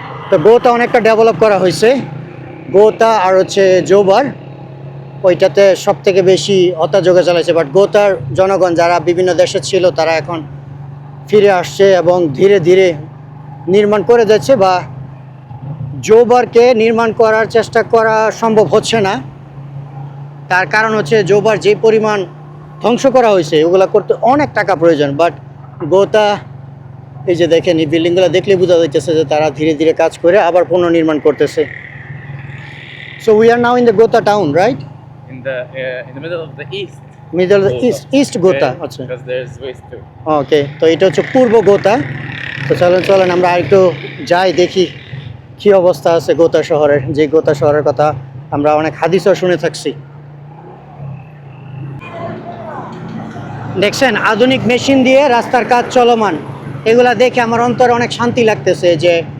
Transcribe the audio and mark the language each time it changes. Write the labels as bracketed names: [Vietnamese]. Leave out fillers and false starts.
[Bangla] তো গোতা অনেকটা ডেভেলপ করা হয়েছে, গোতা আর হচ্ছে জোবার ওইটাতে সব থেকে বেশি হত্যাযোগ্য চালাইছে, বাট গোতার জনগণ যারা বিভিন্ন দেশে ছিল তারা এখন ফিরে আসছে এবং ধীরে ধীরে নির্মাণ করে যাচ্ছে, বা জোবারকে নির্মাণ করার চেষ্টা করা সম্ভব হচ্ছে না। তার কারণ হচ্ছে জোবার যে পরিমাণ ধ্বংস করা হয়েছে ওগুলো করতে অনেক টাকা প্রয়োজন, বাট গোতা এই যে দেখেন এই বিল্ডিংগুলো দেখলে বোঝা যাইতেছে যে তারা ধীরে ধীরে কাজ করে আবার পুনর্নির্মাণ করতেছে। [English] So we are now in the Ghouta town, right? In the middle of the east. Middle east Ghouta, Okay? [Bangla] আচ্ছা [English] Because there's west too. [Bangla] ওকে। তো এটা হচ্ছে পূর্ব গোতা। তো চলেন আমরা আরেকটু যাই দেখি কি অবস্থা আছে গোতা শহরের, যে গোতা শহরের কথা আমরা অনেক হাদিসও শুনে থাকছি। দেখছেন আধুনিক মেশিন দিয়ে রাস্তার কাজ চলমান, এগুলা দেখে আমার অন্তরে অনেক শান্তি লাগতেছে যে